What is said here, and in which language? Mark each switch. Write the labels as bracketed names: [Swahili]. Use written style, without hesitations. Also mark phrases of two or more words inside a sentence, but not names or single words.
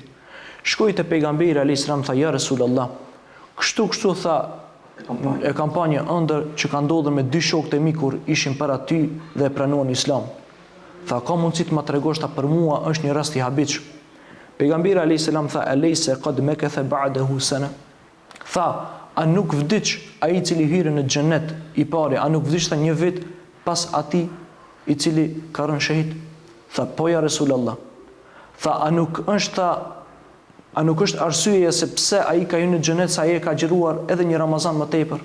[Albanian] Shkoi te pejgamberi [Arabic] عليه السلام, [Albanian] tha [Arabic] يا رسول الله, [Albanian] kështu tha e kampanje ëndër që ka ndodhur me dy shokët e mi kur ishin para ty dhe pranuan Islam. Tha ka mundësi të ma tregosh ta për mua është një rast i habitshëm. [Arabic] Pejgamberi عليه السلام tha أليس قد مكث بعده سنة. [Albanian] Tha a nuk vdiq ai i cili hyrë në xhenet i pari, a nuk vdiq një vit pas atij i cili ka rënë shahid? Tha po [Arabic] يا رسول الله. [Albanian] Tha a nuk është arsyeja se pse ai ka hyrë në xhenet sa ai ka xhiruar edhe një Ramazan më tepër?